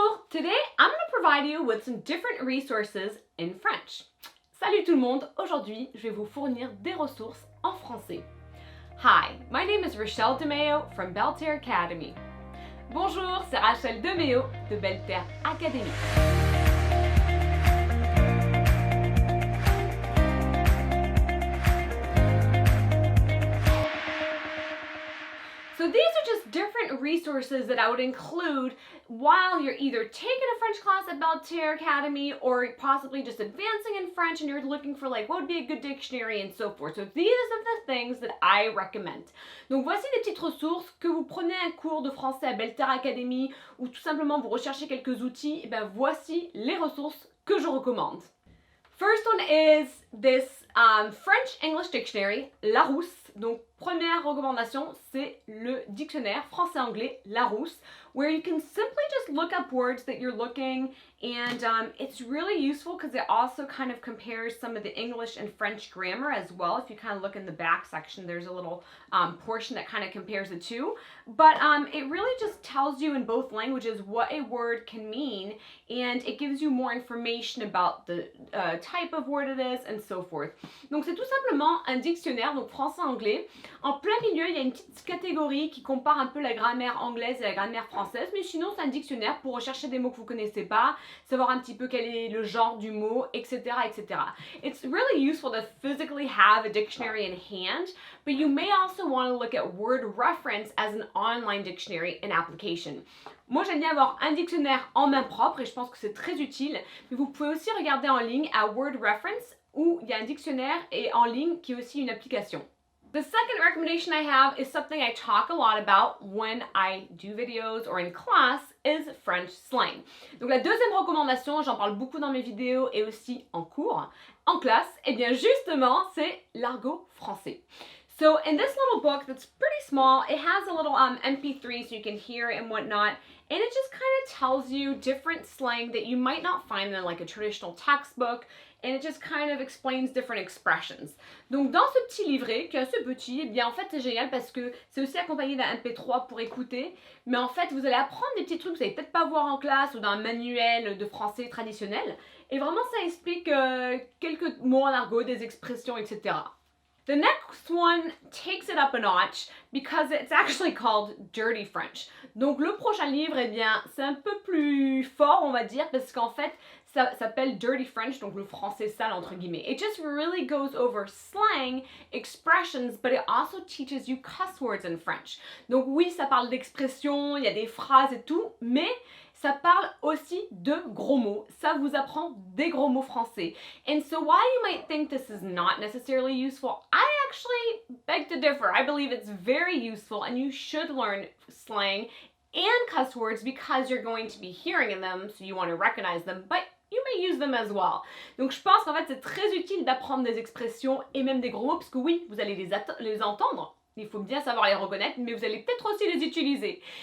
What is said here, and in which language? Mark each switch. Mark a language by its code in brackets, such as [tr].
[en] Today, I'm going to provide you with some different resources in French. [fr] Salut tout le monde! Aujourd'hui, je vais vous fournir des ressources en français. [en] Hi, my name is Rachele DeMeo from Belle Terre Academy. [fr] Bonjour, c'est Rachele DeMeo de Belle Terre Academy. [en] So these are just different resources that I would include while you're either taking a French class at Belle Terre Academy or possibly just advancing in French and you're looking for like what would be a good dictionary and so forth. So these are the things that I recommend. [fr] Donc voici des petites ressources que vous prenez un cours de français à Belle Terre Academy ou tout simplement vous recherchez quelques outils, et bien voici les ressources que je recommande. [en] First one is this French-English dictionary, Larousse. [fr] Donc, première recommandation, c'est le dictionnaire français-anglais Larousse, [en] where you can simply just look up words that you're looking, and it's really useful because it also kind of compares some of the English and French grammar as well. If you kind of look in the back section, there's a little portion that kind of compares the two. But it really just tells you in both languages what a word can mean, and it gives you more information about the type of word it is and so forth. [fr] Donc c'est tout simplement un dictionnaire, donc français-anglais. En plein milieu, il y a une petite catégorie qui compare un peu la grammaire anglaise et la grammaire française, mais sinon c'est un dictionnaire pour rechercher des mots que vous connaissez pas, savoir un petit peu quel est le genre du mot, etc., etc. [en] It's really useful to physically have a dictionary in hand, but you may also want to look at word reference as an online dictionary and application. [fr] Moi, j'aime bien avoir un dictionnaire en main propre et je pense que c'est très utile, mais vous pouvez aussi regarder en ligne à Word Reference où il y a un dictionnaire et en ligne qui est aussi une application. [en] The second recommendation I have is something I talk a lot about when I do videos or in class is French slang. [fr] Donc la deuxième recommandation, j'en parle beaucoup dans mes vidéos et aussi en cours, en classe, et bien justement, c'est l'argot français. [en] So in this little book that's pretty small, it has a little MP3 so you can hear it and whatnot, and it just kind of tells you different slang that you might not find in like a traditional textbook, and it just kind of explains different expressions. [fr] Donc dans ce petit livret, qui est assez petit, eh bien en fait c'est génial parce que c'est aussi accompagné d'un MP3 pour écouter, mais en fait vous allez apprendre des petits trucs que vous n'allez peut-être pas voir en classe ou dans un manuel de français traditionnel, et vraiment ça explique quelques mots en argot, des expressions, etc. [en] The next one takes it up a notch because it's actually called Dirty French. [fr] Donc le prochain livre, eh bien, c'est un peu plus fort, on va dire, parce qu'en fait, ça s'appelle Dirty French, donc le français sale entre guillemets. [en] It just really goes over slang, expressions, but it also teaches you cuss words in French. [fr] Donc oui, ça parle d'expressions, il y a des phrases et tout, mais ça parle aussi de gros mots. Ça vous apprend des gros mots français. [en] And so while you might think this is not necessarily useful, I actually beg to differ. I believe it's very useful and you should learn slang and cuss words because you're going to be hearing them, so you want to recognize them, but you may use them as well. [fr] Donc je pense qu'en fait c'est très utile d'apprendre des expressions et même des gros mots parce que oui, vous allez les entendre. Il faut bien savoir les reconnaître, mais vous allez peut-être aussi les utiliser.